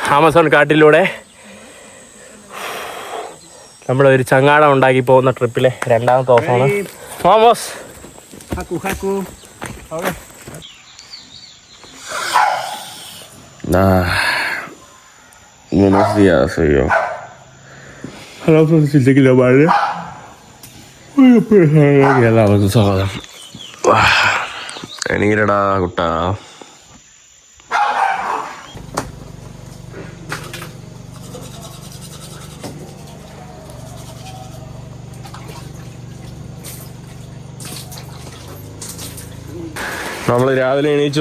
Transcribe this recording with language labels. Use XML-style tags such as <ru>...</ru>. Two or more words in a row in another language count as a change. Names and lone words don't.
<ml>ആമസോൺ കാട്ടിലൂടെ നമ്മളൊരു ചങ്ങാടം ഉണ്ടാക്കി പോകുന്ന ട്രിപ്പിലെ രണ്ടാമത്തെ ദിവസമാണ്.</ml> <es>Vamos. Haku. Okay. Buenos días, soy yo. Hola, Francisco, ¿qué le vale?</es> <ml>എല്ലാവർക്കും സ്വാഗതം. എണീരടാ കുട്ടാ. നമ്മൾ രാവിലെ എണീച്ചു.</ml>